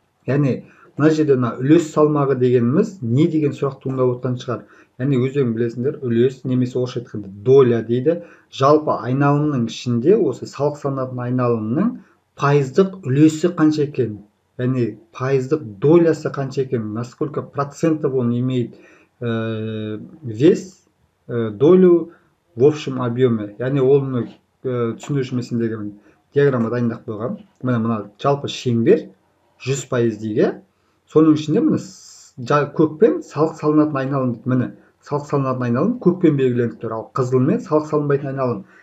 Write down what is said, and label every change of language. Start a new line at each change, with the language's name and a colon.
Kazakh: Яғни мына жерде үлес салмағы дегеніміз не деген сұрақ туындап отырған шығар. Яғни өздерің білесіңдер, үлес немесе орысша айтқанда доля дейді. Жалпы айналымның ішінде осы салық салынатын айналымның пайыздық үлесі қанша екен? Яғни пайыздық долясы қанша екен?
Russian: Насколько процентов он имеет вес, долю в общем объеме.
Kazakh: Яғни оны түсіну үшін мен сендерге диаграмма дайындап қойғам. Мына жалпы шеңбер 100% дейге. Соның ішінде міне көкпен салық салынатын айналым дейді. Міне салық салынатын айналым көкпен белгіленіп тұр, ал қызылмен салық салынбайтын айналым.